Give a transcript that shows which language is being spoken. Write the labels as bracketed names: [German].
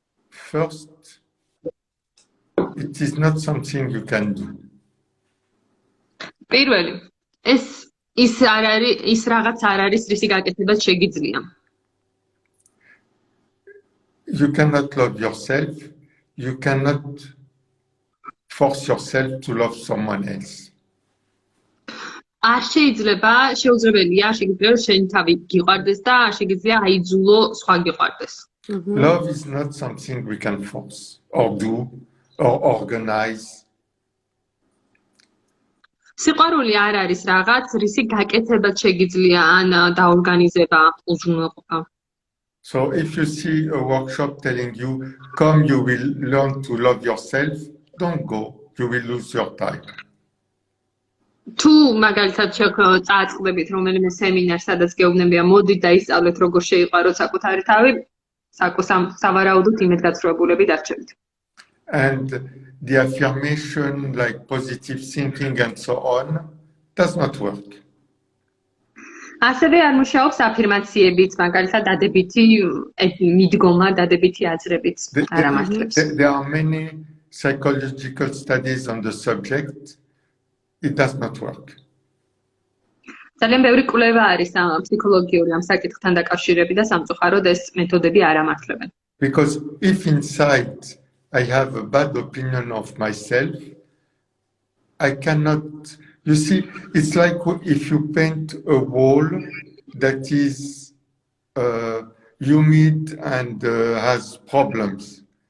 [English] First, it is not something you can do. [Georgian] პირველი, ის რაღაც არ არის, რისი გაკეთებაც შეგიძლია. [English] You cannot love yourself. You cannot force yourself to love someone else. [Georgian] არ შეუძლებელია შეგიძლია შენ თავი გიყვარდეს და არ შეგიძლია აიძულო სხვა გიყვარდეს. [English] Love is not something we can force or do or organize. [Georgian] სიყვარული არ არის რაღაც, რისი გაკეთებაც შეგიძლია ან დაორგანიზება უზრუნველყოფა. [English] So if you see a workshop telling you, come, you will learn to love yourself, don't go. You will lose your time. [Georgian] თუ მაგალითად წააწყდებით რომელიმე სემინარს, სადაც გეუბნებია მოდით და ისწავლეთ როგორ შეიყვაროთ საკუთარი თავი, სავარაუდოდ იმედგაცრუებულები დარჩებით. [English] And the affirmation like positive thinking and so on does not work. [Georgian] ასევე არ მუშაობს აფირმაციებიც, მაგალითად დადებითი მიდგომა, დადებითი აზრებით არ ამართლებს. [English] There are many psychological studies on the subject. It does not work. [Georgian] ძალიან ბევრი კვლევა არის ფსიქოლოგიური ამ საკითხთან დაკავშირებით და სამწუხაროდ ეს მეთოდები არ ამართლებენ. [English] Because if inside I have a bad opinion of myself, I cannot, you see, it's like if you paint a wall that is humid and has problems.